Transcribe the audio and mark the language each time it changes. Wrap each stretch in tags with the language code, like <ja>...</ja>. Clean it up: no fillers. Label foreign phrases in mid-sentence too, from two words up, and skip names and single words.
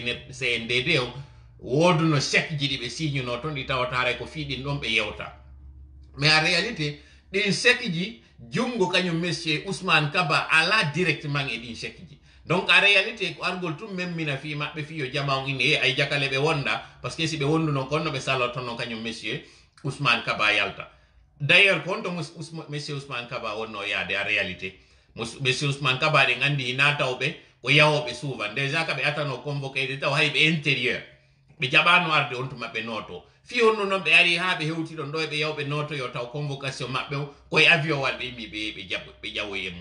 <ff>CNDD o woduno chèque ji ɗi ɓe signuno toon ɗi tawata haray ko fiɗin ɗon ɓe yewta</ff> <fr>mais en réalité</fr> <ff>ɗin chèque ji jungo kañum monsieur Ousmane Kaba ala directement e ɗin chèque ji</ff> <fr>donc en réalité</fr> <ff>ko argol tum memmina fi maɓɓe fi yo jama on ine ay jakale ɓe wonda</ff> <fr>par ce que si</fr> <ff>ɓe wonduno konno ɓe salotono kañum monsieur Ousmane Kaba yalta d'ailleurs kon to monsieur Ousmane Kaba wonno yaade</ff> <fr>en réalité</fr> <ff>monsieur Ousmane Kaba ɗen andi hina tawɓe ko yawoɓe suuvan déjà ka ɓe atano convoqué de taw hay ɓe intérieur ɓe jaɓano arde on to maɓɓe noto fi honno noon ɓe ari ha ɓe hewti ɗon ɗo e ɓe yawɓe noto yo taw convocation maɓɓe o koye avion wal ɓe yimmi ɓe ƴawoye mum</ff>